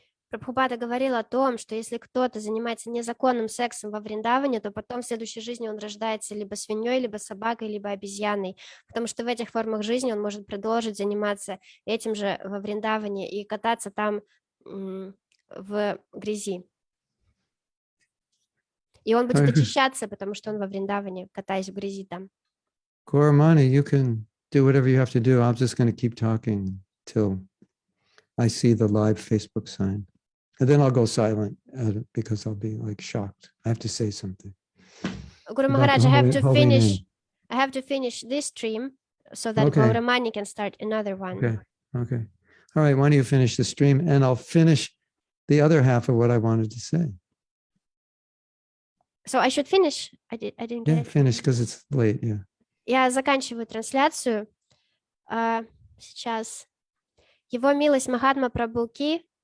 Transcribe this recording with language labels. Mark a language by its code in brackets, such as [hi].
[ru] Прабхупада говорил о том, что если кто-то занимается незаконным сексом во Вриндаване, то потом в следующей жизни он рождается либо свиньей, либо собакой, либо обезьяной, потому что в этих формах жизни он может продолжить заниматься этим же во Вриндаване и кататься там в грязи. И он будет очищаться, потому что он во Вриндаване, катаясь в грязи там. [en] Gauramani, you can do whatever you have to do. I'm just going to keep talking till I see the live Facebook sign. And then I'll go silent because I'll be like shocked. I have to say something. Guru Maharaj, I have to finish this stream so that Gauramani can start another one. Okay. All right, why don't you finish the stream and I'll finish the other half of what I wanted to say. So I should finish? I didn't get it. Finish because it's late, yeah. [ru] Я заканчиваю трансляцию. Сейчас. Его милость Махатма Прабху Ки.